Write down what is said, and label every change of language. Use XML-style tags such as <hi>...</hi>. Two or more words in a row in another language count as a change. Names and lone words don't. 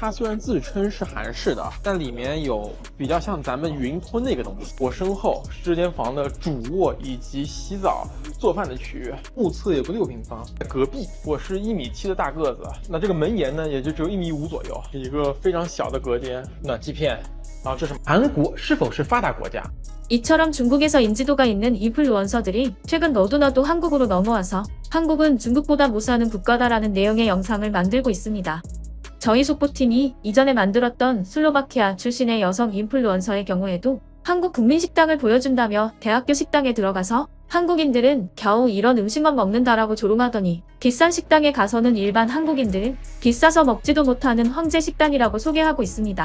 <zh>它虽然自称是韩式的，但里面有比较像咱们云吞那个东西。我身后是这间房的主卧以及洗澡、做饭的区域，目测有个6平方。隔壁我是1.7米的大个子，那这个门檐呢也就只有1.5米左右，一个非常小的隔间，暖气片。然后这是韩国是否是发达国家？</zh> <ko>이처럼 중국에서 인지도가 있는 인플루언서들이 최근 너도나도 한국으로 넘어와서 한국은 중국보다 못 사는 국가다라는 내용의 영상을 만들고 있습니다. 저희 속보팀이 이전에 만들었던 슬로바키아 출신의 여성 인플루언서의 경우에도 한국 국민 식당을 보여준다며 대학교 식당에 들어가서 한국인들은 겨우 이런 음식만 먹는다라고 조롱하더니 비싼 식당에 가서는 일반 한국인들은 비싸서 먹지도 못하는 황제 식당이라고 소개하고 있습니다.</ko>